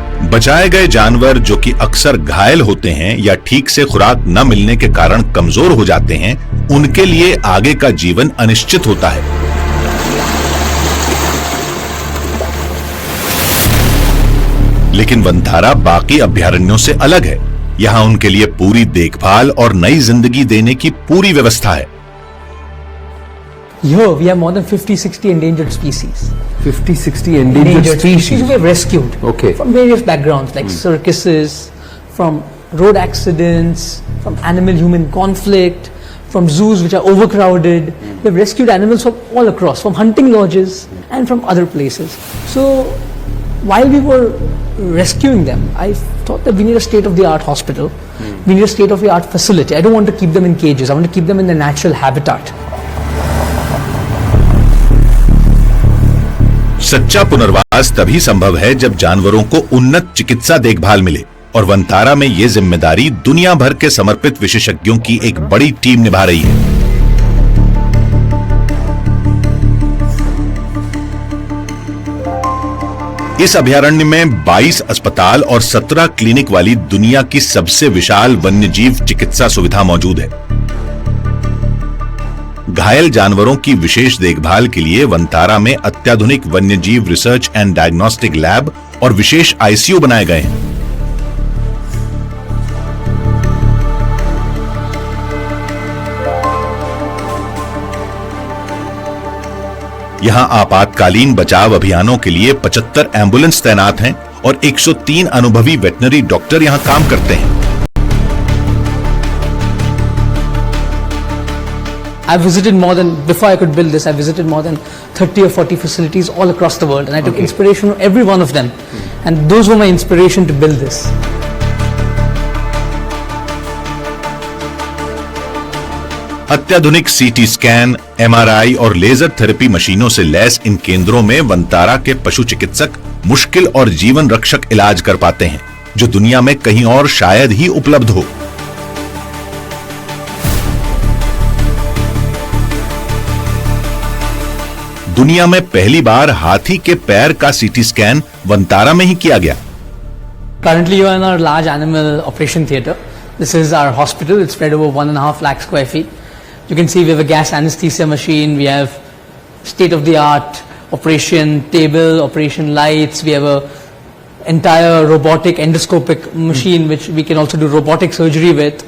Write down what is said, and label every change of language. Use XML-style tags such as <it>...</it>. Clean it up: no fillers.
<hi>बचाए गए जानवर जो कि अक्सर घायल होते हैं या ठीक से खुराक न मिलने के कारण कमजोर हो जाते हैं, उनके लिए आगे का जीवन अनिश्चित होता है। लेकिन वंतारा बाकी अभयारण्यों से अलग है। यहां उनके लिए पूरी देखभाल और नई जिंदगी देने की पूरी व्यवस्था है।</hi> <en>Here we have more than 50-60 endangered species. 50-60 endangered species. We have rescued Okay. from various backgrounds like circuses, from road accidents, from animal-human conflict, from zoos which are overcrowded. We have rescued animals from all across, from hunting lodges and from other places. So while we were rescuing them, I thought that we need a state-of-the-art hospital. We need a state-of-the-art facility. I don't want to keep them in cages. I want to keep them in their natural habitat.</en> <hi>सच्चा पुनर्वास तभी संभव है जब जानवरों को उन्नत चिकित्सा देखभाल मिले, और वंतारा में ये जिम्मेदारी दुनिया भर के समर्पित विशेषज्ञों की एक बड़ी टीम निभा रही है। इस अभयारण्य में 22 अस्पताल और 17 क्लिनिक वाली दुनिया की सबसे विशाल वन्यजीव चिकित्सा सुविधा मौजूद है। घायल जानवरों की विशेष देखभाल के लिए वंतारा में अत्याधुनिक वन्यजीव रिसर्च एंड डायग्नोस्टिक लैब और विशेष आईसीयू बनाए गए हैं। यहां आपातकालीन बचाव अभियानों के लिए 75 एम्बुलेंस तैनात हैं और 103 अनुभवी वेटनरी डॉक्टर यहां काम करते हैं।</hi> <en>I visited more than, before I could build this, I visited more than 30 or 40 facilities all across the world, and I took inspiration from every one of them. And those were my inspiration to build this.</en> <hi>अत्याधुनिक CT scan, MRI और laser therapy मशीनों से lace इन केंद्रों में वंतारा के पशु चिकित्सक मुश्किल और जीवन रक्षक इलाज कर पाते हैं, जो दुनिया में कहीं और शायद ही उपलब्ध हो। दुनिया में पहली बार हाथी के पैर का सीटी स्कैन वंतारा में ही किया गया।</hi> <en>Currently, you are in our large animal operation theatre. This is our hospital. It's spread over 1.5 lakh square feet. You can see we have a gas anesthesia machine. We have state-of-the-art operation table, operation lights. We have a entire robotic endoscopic machine which we can also do robotic surgery with.</en>